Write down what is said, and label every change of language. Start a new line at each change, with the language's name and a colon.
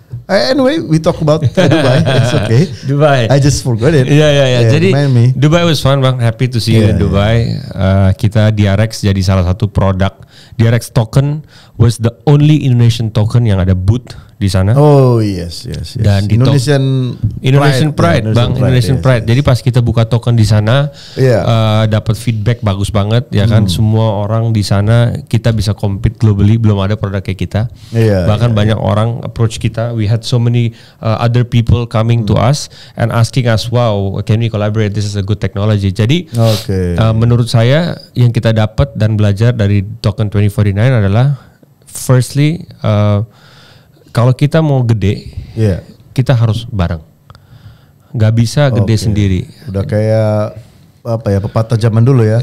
English: Anyway, we talk about Dubai. It's okay. Dubai. I just forgot it. Yeah.
Indonesian: Jadi
English: Dubai was fun, Bang. Happy to see you in Dubai.
Indonesian: Kita DRX jadi salah satu produk.
English: DRX token was the only Indonesian token
Indonesian: yang ada
English: booth
Indonesian: di sana.
English: Oh yes.
Indonesian: Dan di Indonesian Pride, Bang. Indonesian Pride. Jadi pas kita buka token di sana, dapat feedback bagus banget, ya kan. Semua orang di sana kita bisa
English: compete globally.
Indonesian: Belum ada produk kayak kita. Bahkan banyak orang approach kita.
English: We had so many other people coming to us and asking us, wow, can we collaborate? This is a good technology.
Indonesian: Jadi menurut saya yang kita dapat dan belajar dari token 2049 adalah firstly, kalau kita mau gede, kita harus bareng. Gak bisa gede sendiri. Udah kayak pepatah zaman dulu ya.